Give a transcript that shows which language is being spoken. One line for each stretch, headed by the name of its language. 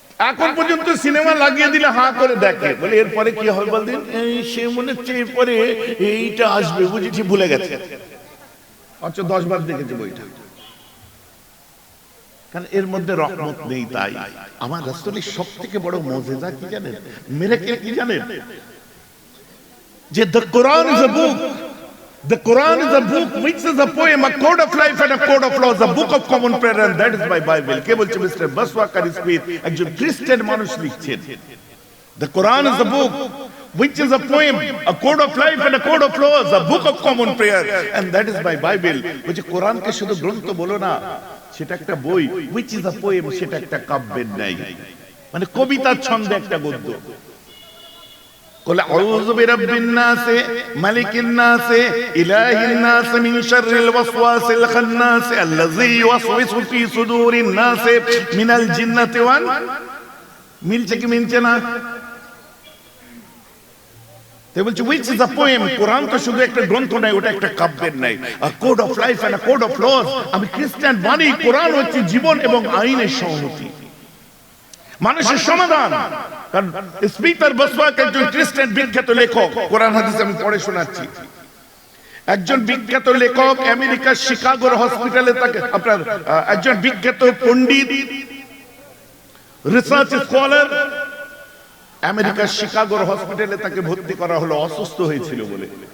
Bangla: এখন পর্যন্ত সিনেমা লাগিয়ে দিলে হা করে দেখে, বলে এরপরে কি হবে বলদিন, সে মনে হচ্ছে এরপরে এইটা আসবে, বুঝেছি, ভুলে গেছে। অথচ 10 বার দেখেছে বইটা। কারণ এর মধ্যে রহমত নেই। তাই আমার রাসূলের সবথেকে বড় মুজিজা কি জানেন, মিরাকেল কি জানেন, যে
English: the Quran is a book. The Quran is a book which is a poem, a code of life and a code of laws, a book of common prayer, and that is my Bible.
Bangla: কে বলছে? Mister বাসওয়াকার Smith, একজন খ্রিস্টান মানুষ লিখছেন।
English: The Quran is a book which is a poem, a code of life and a code of laws, a book of common prayer, and that is my Bible.
Bangla: বলছে কোরআনকে শুধু গ্রন্থ বলো না, সেটা একটা বই,
English: which is a poem,
Bangla: সেটা একটা কাব্যের ন্যায়, মানে কবিতার ছন্দে একটা গদ্য।
Arabic: قل أعوذ برب الناس ملك الناس إله الناس من شر الوسواس الخناس الذي يوسوس في صدور الناس من الجنة والناس।
Bangla: মিলছে কি মিলছে না? তাই বলছে
English: which is a poem,
Bangla: কোরআন তো শুধু একটা গ্রন্থ নয়, ওটা একটা কাব্যের ন্যায়,
English: a code of life and a code of laws।
Bangla: আমি খ্রিস্টান মানি কোরআন হচ্ছে জীবন এবং আইনের সংহতি, মানুষের সমাধান। কারণ স্পিকার বসওয়াক একজন খ্রিস্টান বিখ্যাত লেখক, কোরআন হাদিস আমি পড়ে শোনাচ্ছি। একজন বিখ্যাত লেখক, আমেরিকার শিকাগোর হসপিটালে তাকে, আপনার একজন বিখ্যাত পণ্ডিত, রিসার্চ স্কলার, আমেরিকার শিকাগোর হসপিটালে তাকে ভর্তি করা হলো অসুস্থ হয়েছিল বলে।